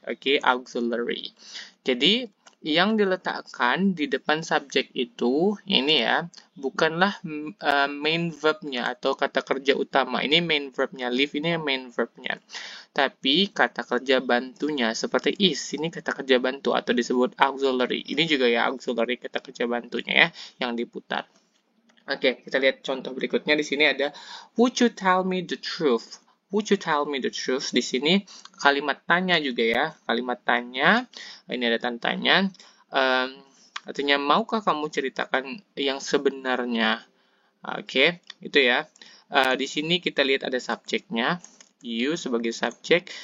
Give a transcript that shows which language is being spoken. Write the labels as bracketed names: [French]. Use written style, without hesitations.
[Indonesian] Oke, auxiliary. Jadi yang diletakkan di depan subjek itu ini ya, bukanlah main verbnya atau kata kerja utama. Ini main verbnya, leave ini main verbnya. Tapi kata kerja bantunya seperti is, ini kata kerja bantu atau disebut auxiliary. Ini juga ya auxiliary, kata kerja bantunya ya yang diputar. Oke, kita lihat contoh berikutnya. Di sini ada [English] would you tell me the truth? Would you tell me the truth? [Indonesian] Di sini kalimat tanya juga ya, kalimat tanya. Ini ada tanda tanya. Artinya maukah kamu ceritakan yang sebenarnya? Oke, itu ya. Di sini kita lihat ada subjeknya, you sebagai subjek.